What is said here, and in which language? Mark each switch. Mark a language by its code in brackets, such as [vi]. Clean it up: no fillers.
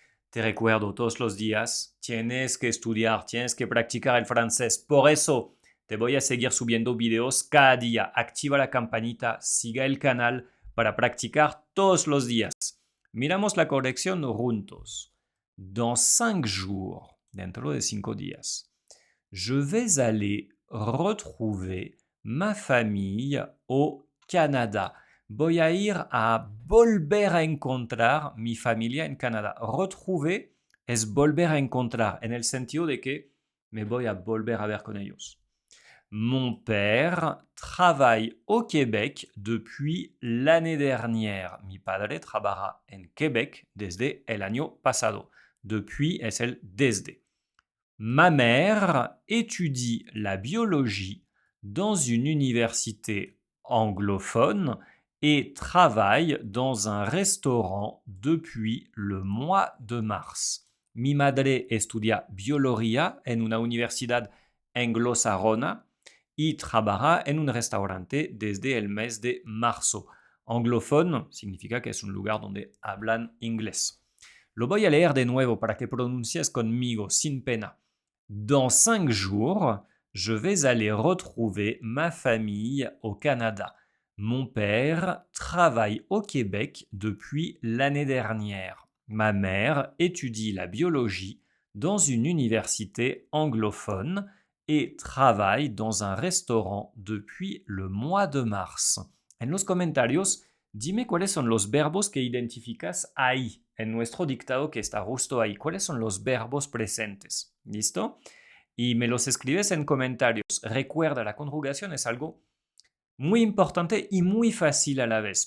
[es] Te recuerdo todos los días, tienes que estudiar, tienes que practicar el francés. Por eso, te voy a seguir subiendo videos cada día. Activa la campanita, siga el canal para practicar todos los días. Miramos la corrección juntos. [fr] Dans 5 jours, [es] dentro de 5 días, [fr] je vais aller retrouver ma famille au Canada. [es] Voy a ir a volver a encontrar mi familia en Canadá. Retrouver es volver a encontrar, en el sentido de que me voy a volver a ver con ellos. [fr] Mon père travaille au Québec depuis l'année dernière. [es] Mi padre trabaja en Québec desde el año pasado. Depuis es el desde. [fr] Ma mère étudie la biologie dans une université anglophone et travaille dans un restaurant depuis le mois de mars. [es] Mi madre estudia biología en una universidad anglosajona y trabaja en un restaurante desde el mes de marzo. Anglophone significa que es un lugar donde hablan inglés. Lo voy a leer de nuevo para que pronuncies conmigo sin pena. [fr] Dans 5 jours, je vais aller retrouver ma famille au Canada. Mon père travaille au Québec depuis l'année dernière. Ma mère étudie la biologie dans une université anglophone et travaille dans un restaurant depuis le mois de mars. [es] En los comentarios, dime cuáles son los verbos que identificas ahí, en nuestro dictado que está justo ahí. ¿Cuáles son los verbos presentes? ¿Listo? Y me los escribes en comentarios. Recuerda, la conjugación es algo muy importante y muy fácil a la vez.